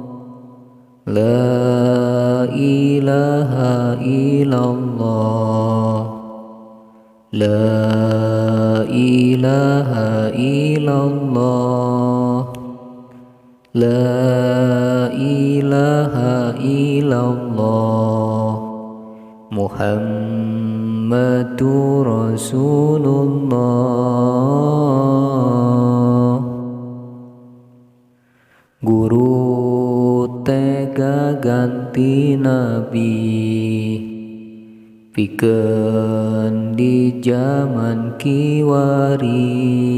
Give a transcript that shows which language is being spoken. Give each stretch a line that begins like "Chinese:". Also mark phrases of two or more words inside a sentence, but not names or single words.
Arabic: لا إله إلا الله. لا إله إلا الله. لا إله إلا الله. محمد رسول الله.
Sundanese: Guru tega ganti nabi, pikeun di zaman kiwari,